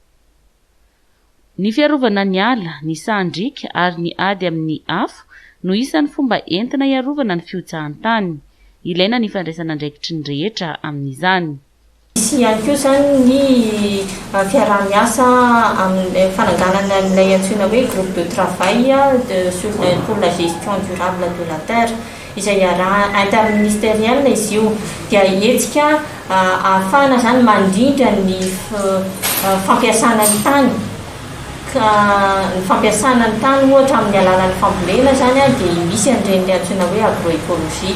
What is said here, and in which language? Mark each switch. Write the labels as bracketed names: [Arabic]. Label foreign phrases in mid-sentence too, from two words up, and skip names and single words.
[Malagasy] Ny fiarovana ny ala, ny sandrika ary ny ady amin'ny afo no isan'ny fomba entina iarovana ny fiotsahan'ny tany. Ilaina ny fandraisana andraikitry ny rehetra amin'izany. Misy ihany koa zany ny fiarah-miasa amin'ny fananganana amin'ilay antsoina hoe [French] groupe de travail pour la gestion durable de la terre [Malagasy] izay interministériel izy io dia hetsika ahafahana zany mandrindra ny fampiasana ny tany. Ny fampiasana ny tany ohatra amin'ny alalan'ny fambolena zany dia misy an'ireny antsoina hoe agroécologie.